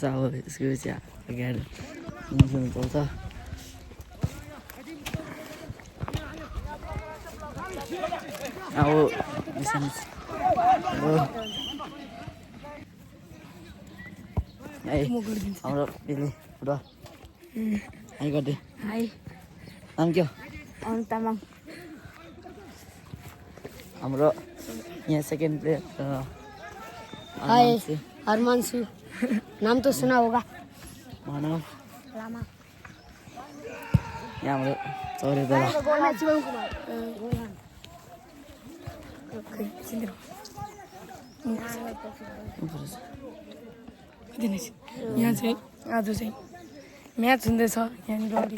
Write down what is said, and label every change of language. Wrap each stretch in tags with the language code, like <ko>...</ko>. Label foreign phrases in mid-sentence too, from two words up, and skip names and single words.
<ne>अब यसको चाहिँ आगेहरू खेल्नु पाउँछ। अब हाम्रो पेले फुटबल हाई गरिदिए। हाई, नाम के हो? अनु तामाङ। हाम्रो यहाँ सेकेन्ड प्लेयर हाय, हरमान्सु।</ne> <hi>नाम तो सुना होगा।</hi> <ne>मानव। लामा। यहाँ हाम्रो चौरे बेला। शिवम कुमार। यहाँ चाहिँ आज चाहिँ म्याच हुँदैछ यहाँनिर अलिक।</ne>